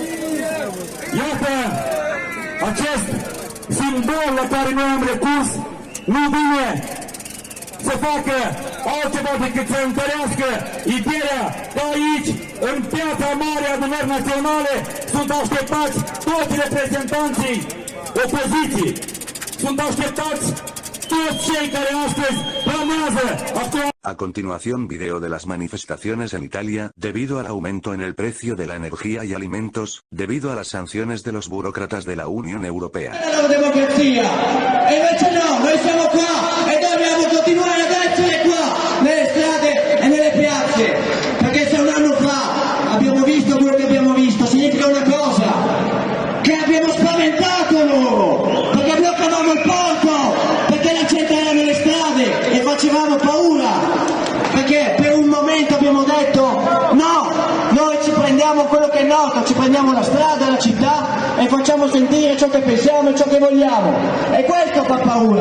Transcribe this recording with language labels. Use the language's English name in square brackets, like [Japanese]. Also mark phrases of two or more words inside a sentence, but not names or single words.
[Romanian] Iată acest simbol la care noi am recurs nu vine să facă altceva decât să întărească ideea că aici, în piața mare a Adunării Naționale, sunt așteptați toți reprezentanții opoziției. Sunt așteptați toți cei care astăzi planează actual. [Spanish] A continuación, video de las manifestaciones en Italia, debido al aumento en el precio de la energía y alimentos, debido a las sanciones de los burócratas de la Unión Europea. [Italian] La democrazia! E invece no, noi siamo qua e dobbiamo continuare ad essere qua, nelle strade e nelle piazze, perché se un anno fa abbiamo visto quello che abbiamo visto, significa una cosa, che abbiamo spaventato loro, perché bloccavamo il porto, perché la gente era nelle strade e facevamo paura, perché per un momento abbiamo detto no, noi ci prendiamo quello che è nostro, ci prendiamo la strada, la città e facciamo sentire ciò che pensiamo e ciò che vogliamo, e questo fa paura.